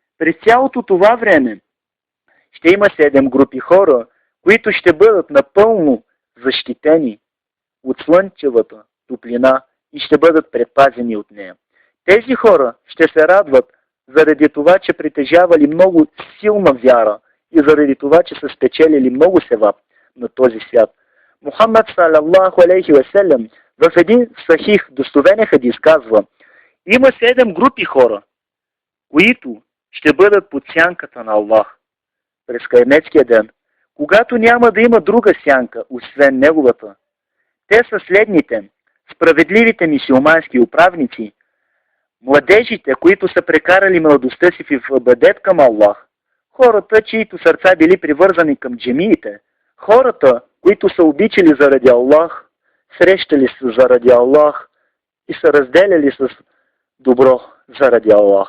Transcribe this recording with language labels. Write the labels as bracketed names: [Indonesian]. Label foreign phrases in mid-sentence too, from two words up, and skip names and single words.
[Bulgarian] През цялото това време ще има 7 групи хора, които ще бъдат напълно защитени от слънчевата топлина и ще бъдат предпазени от нея. Тези хора ще се радват заради това, че притежавали много силна вяра и заради това, че са спечелили много севап на този свят. Мухаммад [Arabic] صلى الله عليه وسلم [Bulgarian] в един сахих достоверен хадис казва: има 7 групи хора, които ще бъдат под сянката на Аллах през Киаметския ден, когато няма да има друга сянка, освен неговата. Те са следните: справедливите мюсюлмански управници, младежите, които са прекарали младостта си в ибадет към Аллах, хората, чието сърца били привързани към джемиите, хората, които са обичали заради Аллах, срещали се заради Аллах и са разделяли с добро заради Аллах.